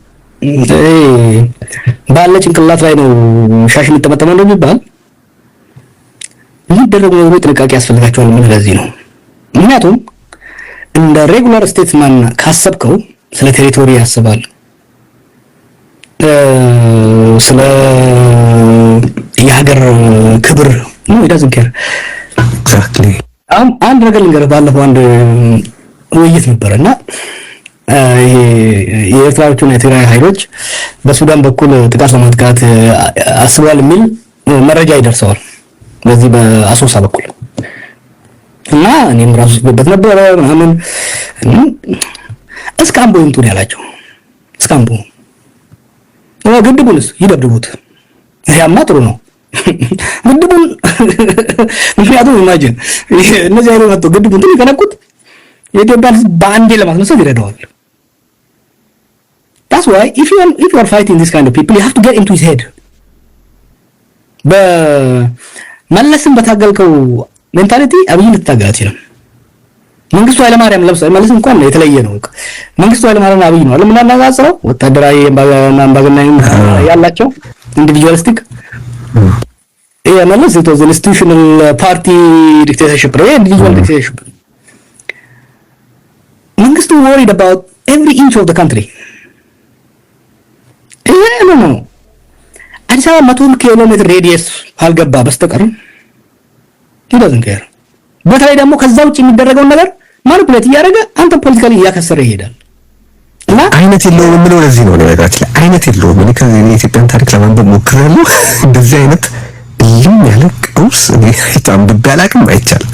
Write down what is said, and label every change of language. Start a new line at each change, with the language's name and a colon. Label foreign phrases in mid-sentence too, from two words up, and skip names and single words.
Amharic: ባለ ጭንቅላት ላይ ነው ሻሽ የሚጠመጠመው እንደሚባል የሚደረጉ ነገሮች ጥንቃቄ ያስፈልጋቸዋል። ምን ለዚህ ነው ምክንያቱም እንደ ሬጉላር ስቴትስማን ካሰብከው ስለ ቴሪቶሪ ያስባል፣ ስለ የሀገር ክብር ነው
English: doesn't care
Amharic: exactly። አንድ ነገር ልንገርህ፣ ባለፈው አንድ ውይይት ነበርና ይሄ የኤርትራዎችና የትግራይ ኃይሎች በሱዳን በኩል ጥቃት ለማጥቃት አስበዋል የሚል መረጃ ይደርሰዋል በዚህ በአሶሳ በኩል እና እኔም ራሱ ስበት ነበር ምናምን እስካምቦ እንትን ያላቸው እስካምቦ ግድቡንስ ይደብድቡት ያማ ጥሩ ነው ግድቡን ምክንያቱም ኢማጂን እነዚህ አይነት መጥቶ ግድቡን እንትን ይከነኩት የኢትዮጵያን ባንዴ ለማስነሳት ይረዳዋል።
English: That's why if you are fighting this kind of people you have to get into his head።
Amharic: በመለስም በታገልከው ሜንታሊቲ አብይን ልታገል አትችልም። መንግስቱ ኃይለማርያም ለምሳሌ መለስ እንኳን የተለየ ነው። መንግስቱ ኃይለማርያም አብይ ነው ለምናናጋጽረው ወታደራዊ አምባገነን ያላቸው ኢንዲቪጁዋሊስቲክ መለስ
English: it was an institutional party dictatorship
Amharic: ነው
English: individual dictatorship።
Amharic: መንግስቱ
English: worried about every inch of the country።
Amharic: ነው አዲስ አበባ 100 ኪሎ ሜትር ሬዲየስ አልገባ በስተቀር
English: he doesn't care።
Amharic: በተለይ ደግሞ ከዛ ውጭ የሚደረገው ነገር ማኒፑሌት እያደረገ አንተ ፖለቲካሊ እያከሰረ ይሄዳል እና አይነት የለውም የምለው ለዚህ ነው። ነገራችን ላይ አይነት የለውም። እኔ ከዚህ የኢትዮጵያን ታሪክ ለማንበብ ሞክሬያለሁ። እንደዚህ አይነት ልም ያለ ቀውስ እኔ ታንብቤ አላውቅም፣ አይቻልም።